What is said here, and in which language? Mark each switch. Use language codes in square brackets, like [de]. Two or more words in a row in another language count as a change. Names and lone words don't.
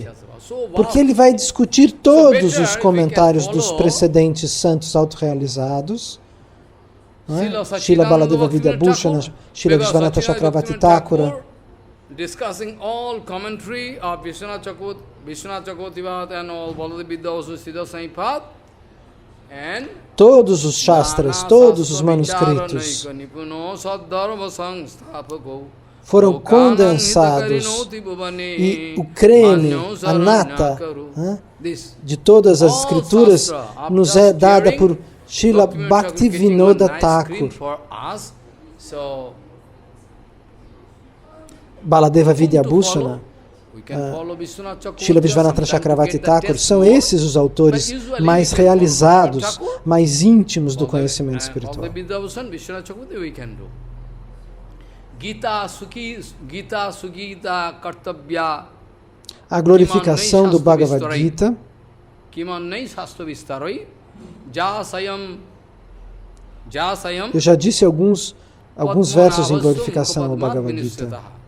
[pt] Porque ele vai discutir todos os comentários dos precedentes santos autorrealizados. Srila Baladeva Vidyabhushana, Srila Vishwanatha Chakravarti Thakura. [en] Discussing all commentary of Vishwanath Chakravarti and all Baladeva Vidyabhushana Siddha Saipad. [pt] Todos os Shastras, todos os manuscritos foram condensados e o creme, a nata de todas as escrituras nos é dada por Srila Bhaktivinoda Thakur. Baladeva Vidyabhusana, Srila Vishwanatha Chakravarti Thakur, são esses os autores mais realizados, mais íntimos do conhecimento espiritual. A glorificação do Bhagavad Gita, eu já disse alguns versos em glorificação ao Bhagavad Gita.